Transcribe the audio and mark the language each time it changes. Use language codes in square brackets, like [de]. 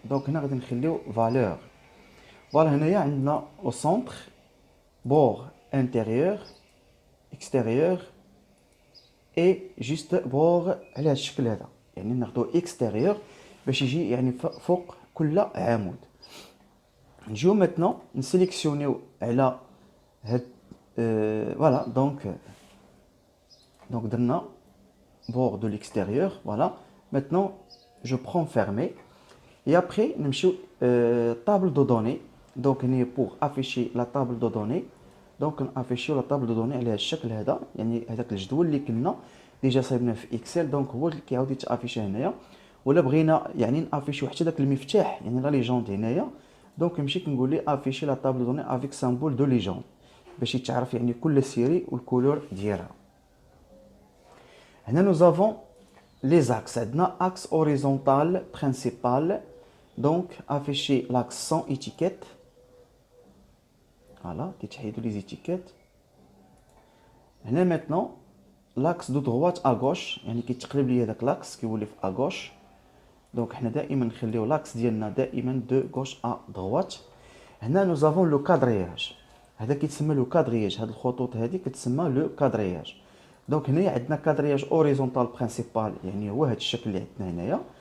[ar] دونك هنا غادي نخليو فالور. فوالا هنايا عندنا او سونتر بور انتيريور اكستيريور اي جوست بور على هذا الشكل هذا يعني ناخذو اكستيريور باش يجي يعني فوق كل عمود. نجيو ماتنون نسيليكسيونيو على هاد فوالا دونك درنا [fr] bord de l'extérieur. Voilà, maintenant je prends fermé et après [ar] نمشيو [fr] table de données. [ar] donc هنا [fr] pour afficher la table de données [ar] donc نافيشيو [fr] la table de données [ar] على هذا الشكل هذا يعني هذاك الجدول اللي كنا ديجا صايبناه في اكسل. دونك هو اللي كيعاود يتافيشي هنايا. ولا بغينا يعني نافيشيو حتى داك المفتاح يعني لا ليجوند هنايا. دونك نمشي كنقول لي افيشي لا طابل دوني افيك سامبول دو ليجوند باش يتعرف يعني كل سيري والكولور ديالها. [fr] هنا nous avons les axes. [ar] عندنا [fr] axe horizontal principal, donc afficher l'axe sans étiquette. Voilà, [ar] كيتحيدوا [fr] les étiquettes. هنا maintenant l'axe de droite à gauche, [ar] يعني كيتقلب لي هذاك [fr] l'axe [ar] كيولي في [fr] à gauche. [ar] دونك حنا دائما نخليو l'axe ديالنا دائما [fr] de gauche à droite. هنا nous avons le quadrillage. [ar] هذا كيتسمى لو كادرياج، هاد الخطوط هذه كتسمى لو كادرياج. دونك هنايا عندنا كادرياج اوريزونتال برينسيبال، يعني هو هاد الشكل اللي عندنا هنايا.